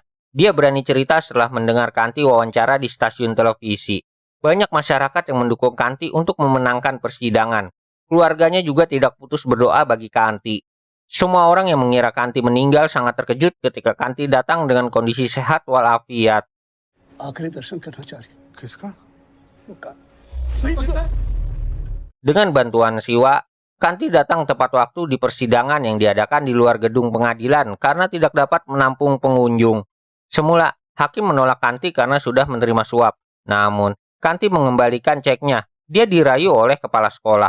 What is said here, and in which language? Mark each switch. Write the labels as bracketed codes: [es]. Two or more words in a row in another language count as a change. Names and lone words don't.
[id] Dia berani cerita setelah mendengar Kanti wawancara di stasiun televisi. Banyak masyarakat yang mendukung Kanti untuk memenangkan persidangan. Keluarganya juga tidak putus berdoa bagi Kanti. Semua orang yang mengira Kanti meninggal sangat terkejut ketika Kanti datang dengan kondisi sehat walafiat. [hi] आखिरी दर्शन करना चाह रही किसका? [id] Dengan bantuan Siwa, Kanti datang tepat waktu di persidangan yang diadakan di luar gedung pengadilan karena tidak dapat menampung pengunjung. Semula, hakim menolak Kanti karena sudah menerima suap. Namun, Kanti mengembalikan ceknya. Dia dirayu oleh kepala sekolah.